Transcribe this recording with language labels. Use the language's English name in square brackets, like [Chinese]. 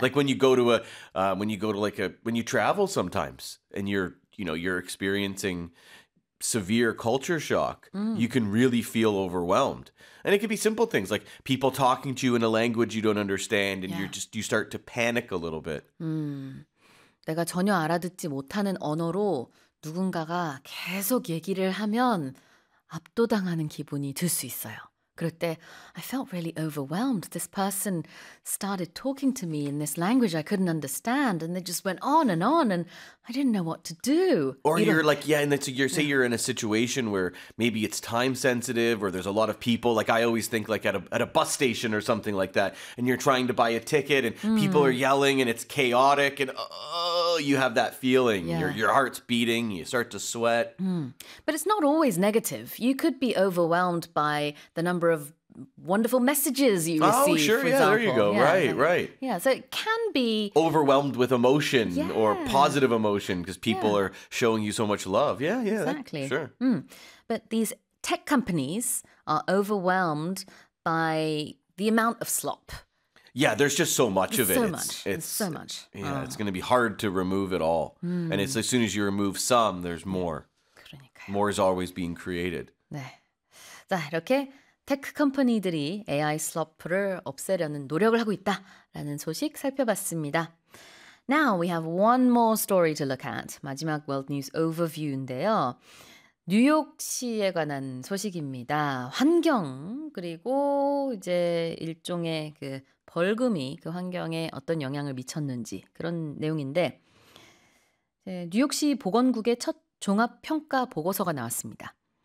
[English] Like when you go to when you travel sometimes and you're experiencing severe culture shock, you can really feel overwhelmed. And it could be simple things like people talking to you in a language you don't understand and you start to panic a little bit. [Korean] 내가 전혀 알아듣지 못하는 언어로 누군가가 계속 얘기를 하면 압도당하는 기분이 들 수 있어요. 그럴 때 [English] I felt really overwhelmed. This person started talking to me in this language I couldn't understand and they just went on and I didn't know what to do. Or you're like, yeah, and that's say you're in a situation where maybe it's time sensitive or there's a lot of people. Like I always think like at a bus station or something like that and you're trying to buy a ticket and people are yelling and it's chaotic and you have that feeling. Yeah. Your heart's beating, you start to sweat. But it's not always negative. You could be overwhelmed by the number of wonderful messages you receive. Oh, sure, for example. There you go. Yeah. Right. Yeah, so it can be overwhelmed with emotion or positive emotion because people are showing you so much love. Yeah, exactly. Sure. But these tech companies are overwhelmed by the amount of slop. Yeah, there's just so much of it. It's so much. Yeah, it's going to be hard to remove it all. And it's as soon as you remove some, there's more. [Korean] 그러니까요. [English] More is always being created. [Korean] 네. 자, 이렇게 테크 컴퍼니들이 AI 슬로프를 없애려는 노력을 하고 있다라는 소식 살펴봤습니다. [English] Now we have one more story to look at. [Korean] 마지막 World News Overview인데요. 뉴욕시에 관한 소식입니다. 환경 그리고 이제 일종의 그 벌금이 그 환경에 어떤 영향을 미쳤는지 그런 내용인데 뉴욕시 보건국의 첫 종합평가 보고서가 나왔습니다.